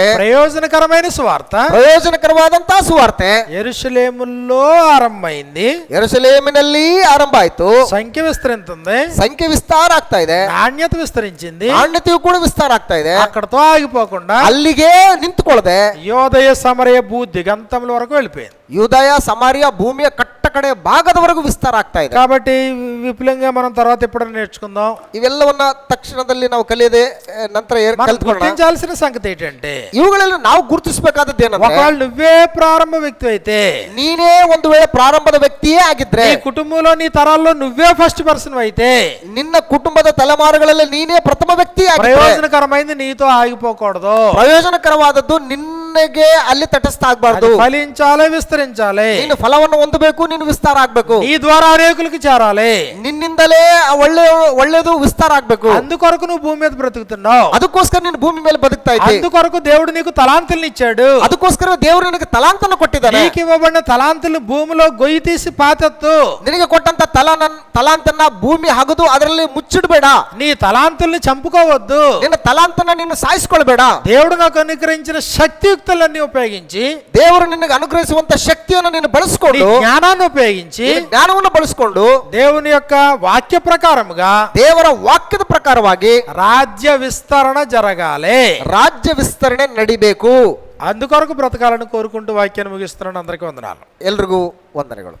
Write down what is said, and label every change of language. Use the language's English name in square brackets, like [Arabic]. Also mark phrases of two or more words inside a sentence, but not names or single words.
[Telugu] ప్రయోజనకరమైన సువార్త [Kannada] ಪ್ರಯೋಜನಕರವಾದಂತಹ ಸುವಾರ್ತೆ [Telugu] యెరూషలేములో ఆరంభమైంది. [Kannada] ಯೆರೂಸಲೇಮಿನಲ್ಲಿ ಆರಂಭ ಆಯ್ತು. [Telugu] సంఖ్య విస్తరించింది, [Kannada] ಸಂಖ್ಯೆ ವಿಸ್ತಾರ ಆಗ್ತಾ ಇದೆ, [Telugu] నాణ్యత విస్తరించింది. [Kannada] ನಾಣ್ಯತೆಯು ಕೂಡ ವಿಸ್ತಾರ ಆಗ್ತಾ ಇದೆ. [Telugu] అక్కడతో ఆగిపోకుండా [Kannada] ಅಲ್ಲಿಗೆ ನಿಂತುಕೊಳ್ಳದೆ [Telugu] యోదయ సమరయ భూ దిగంతముల వరకు వెళ్ళిపోయింది. [Kannada] ಯೂದಾಯ ಸಮಾರಿಯ ಭೂಮಿಯ ಕಟ್ಟ ಕಡೆ ಭಾಗದವರೆಗೂ ವಿಸ್ತಾರ ಆಗ್ತಾ ಇದೆ. [Telugu] కాబట్టి విపులంగా మనం తర్వాత ఎప్పుడైనా నేర్చుకుందాం. [Kannada] ಇವೆಲ್ಲವನ್ನ ತಕ್ಷಣದಲ್ಲಿ ನಾವು ಕಲಿಯದೆ ನಂತರ [Telugu] మనం [Kannada] ಕಲ್ತ್ಕೊಳ್ಳೋಣ. [Telugu] గుర్తించాల్సిన సంగతి ఏంటంటే, [Kannada] ಇವುಗಳೆಲ್ಲ ನಾವು ಗುರುತಿಸಬೇಕಾದದ್ದು ಏನಂದ್ರೆ, [Telugu] ఒకవేళ నువ్వే ప్రారంభ వ్యక్తి అయితే, [Kannada] ನೀನೇ ಒಂದು ವೇಳೆ ಪ್ರಾರಂಭದ ವ್ಯಕ್ತಿಯೇ ಆಗಿದ್ರೆ, [Telugu] నీ కుటుంబంలో నీ తరాల్లో నువ్వే [English] first person [Telugu] అయితే, [Kannada] ನಿನ್ನ ಕುಟುಂಬದ ತಲೆಮಾರುಗಳಲ್ಲಿ ನೀನೇ ಪ್ರಥಮ ವ್ಯಕ್ತಿ ಆಗಿದ್ರೆ, [Telugu] ప్రయోజనకరమైంది నీతో ఆగిపోకూడదు. [Kannada] ಪ್ರಯೋಜನಕರವಾದದ್ದು ನಿನ್ನಗೆ ಅಲ್ಲಿ ತಟಸ್ಥ ಆಗ್ಬಾರ್ದು. [Telugu] అది ఫలించాలి, విస్తరించాలి. [Kannada] ನೀನು ಫಲವನ್ನು ಹೊಂದಬೇಕು, ನೀನು ವಿಸ್ತಾರ ಆಗ್ಬೇಕು. [Telugu] నీ ద్వారా అనేకులకు చేరాలి. [Kannada] ನಿನ್ನಿಂದಲೇ ಒಳ್ಳೆಯದು ವಿಸ್ತಾರ ಆಗ್ಬೇಕು. [Telugu] అందుకొరకు నువ్వు భూమి మీద బ్రతుకుతున్నావు. [Kannada] ಅದಕ್ಕೋಸ್ಕರ ನೀನು ಭೂಮಿ ಮೇಲೆ ಬದುಕ್ತಾ ಇದ್ದೆ. [Telugu] అందుకొరకు దేవుడు నీకు తలాంతుల్ని ఇచ్చాడు. [Kannada] ಅದಕ್ಕೋಸ್ಕರ ದೇವರು ನಿನಗೆ ತಲಾಂತನ ಕೊಟ್ಟಿದ್ದಾನೆ. [Telugu] నీకు ఇవ్వబడిన తలాంతులు భూమిలో గొయ్యి తీసి పాతెత్తు. [Kannada] ನಿನಗೆ ಕೊಟ್ಟಂತ ತಲಾಂತನ್ನ ಭೂಮಿ ಹಗದು ಅದರಲ್ಲಿ ಮುಚ್ಚಿಡಬೇಡ. [Telugu] నీ తలాంతుల్ని చంపుకోవద్దు. [Kannada] ನಿನ್ನ ತಲಾಂತನ ನೀನು ಸಾಯಿಸ್ಕೊಳ್ಬೇಡ. [Telugu] దేవుడు నాకు అనుగ్రహించిన శక్తియుక్తులన్నీ ఉపయోగించి, [Kannada] ದೇವರು ನಿನಗೆ ಅನುಗ್ರಹಿಸುವಂತ ಶಕ್ತಿಯನ್ನು ನೀನು [Telugu] నీ [Kannada] ಬಳಸಿಕೊಂಡು, [Telugu] జ్ఞానాన్ని ఉపయోగించి, [Kannada] ನಿನ್ನ ಜ್ಞಾನವನ್ನು ಬಳಸಿಕೊಂಡು, [Telugu] దేవుని యొక్క వాక్య ప్రకారముగా [Kannada] ದೇವರ ವಾಕ್ಯದ ಪ್ರಕಾರವಾಗಿ [Telugu] రాజ్య విస్తరణ జరగాలి. [Kannada] ರಾಜ್ಯ ವಿಸ್ತರಣೆ ನಡಿಬೇಕು. [Telugu] అందుకొరకు బ్రతకాలని కోరుకుంటూ వాక్యాన్ని ముగిస్తున్నాను. అందరికీ వందనాలు. [Kannada] ಎಲ್ರಿಗೂ ವಂದನೆಗಳು.